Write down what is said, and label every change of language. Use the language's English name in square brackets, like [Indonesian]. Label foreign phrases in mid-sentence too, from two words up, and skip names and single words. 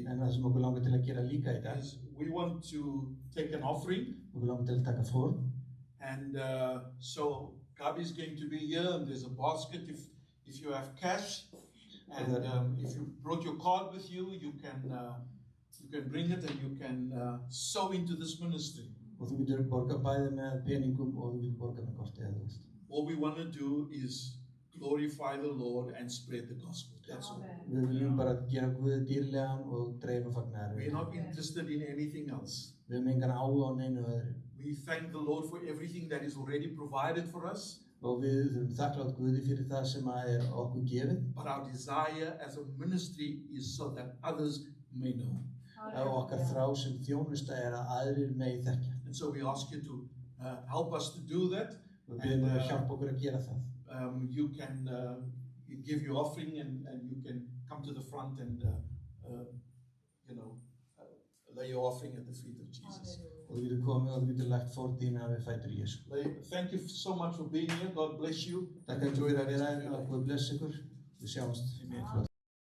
[Icelandic] En það sem okkur langar til að gera líka í dag, [English] is we want to take an offering. [Icelandic] okkur langar til að taka fórn. [English] And so Gabi's going to be here, and there's a basket if you have cash. And if you brought your card with you, you can bring it and you can sow into this ministry. [Icelandic] Og þú getur borgað bæði með peningum og þú getur borgað með korti eða þú veist. [English] All we want to do is glorify the Lord and spread the gospel. That's all. [Icelandic] Við viljum bara gera Guði dýrlegan og dreifa fagnaðar. [English] We're not interested in anything else. [Icelandic] Við höfum engan áhuga á neinu öðru. [English] We thank the Lord for everything that is already provided for us. [Icelandic] Og við þurfum þakklátt Guði fyrir það sem er okkur gefið. [English] But our desire as a ministry is so that others may know. [Icelandic] Og okkar þrá sem þjónusta er að aðrir megi þekkja. [English] And so we ask you to help us to do that. [Icelandic] Og við byrjum að hjálpa okkur að gera það. [English] You can give your offering and you can come to the front and lay your offering at the feet of Jesus. [Icelandic] Og þú getur komið og þú getur lagt fórn þína við fætur Jésu. [English] Thank you so much for being here. God bless you. [Icelandic] Takk fyrir að vera hérna og Guð bless ykkur. Við sjáumst.